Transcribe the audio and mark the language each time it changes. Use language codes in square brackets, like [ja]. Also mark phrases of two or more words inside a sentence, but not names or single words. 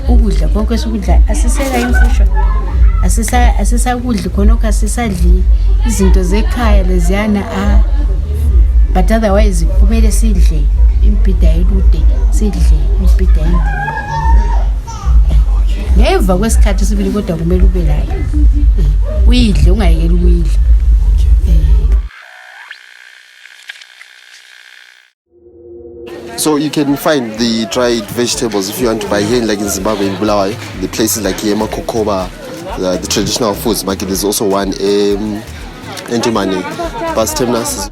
[nd] Ukudla konke esikudla asisela imfushwa. Asisakudli khonokho asisadli izinto zekhaya leziyana [en] but otherwise [nd] kumele sidle imbhida elude, sidle imbhida endumba. Ngemva kwesikhathi sibili kodwa kumele ube layo. Uyidle ungayekeli ukuyidla. [en] So you can find the dried vegetables if you want to buy here, like in Zimbabwe, in Bulawayo, the places like uMaGumede, the traditional foods market. There's also one in Entumane, bus terminus.